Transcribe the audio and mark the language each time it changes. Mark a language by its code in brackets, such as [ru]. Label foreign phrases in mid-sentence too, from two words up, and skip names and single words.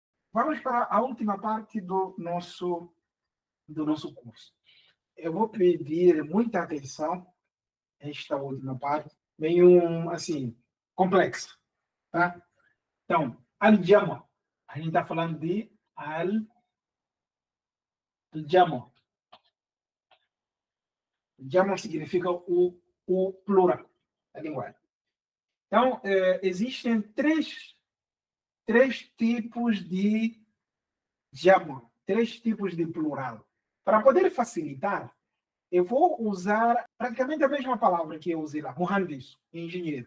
[pt] Vamos para a última parte do nosso curso. Eu vou pedir muita atenção a esta última parte, meio assim, complexa, tá? Então, al-jama. A gente está falando de al-jama. Jama significa o plural da linguagem. Então, existem três tipos de jama, três tipos de plural. Para poder facilitar, eu vou usar praticamente a mesma palavra que eu usei lá, muhandis, engenheiro.